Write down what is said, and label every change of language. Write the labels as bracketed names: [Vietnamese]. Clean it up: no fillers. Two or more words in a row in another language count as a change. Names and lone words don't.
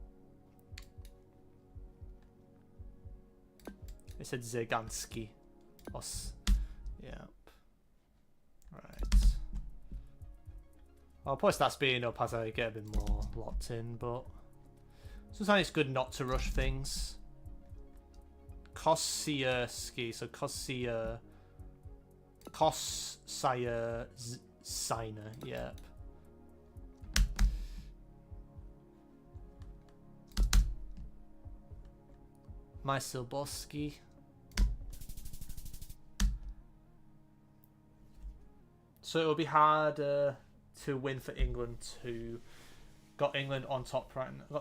[English] It said Zeganski. Us. Yep. Right. I'll push that speeding up as I get a bit more locked in, but sometimes it's good not to rush things. Kosierski, so Kosier. Kossire Signer, yep. Mysilboski. So it'll be hard to win for England, who got England on top right now.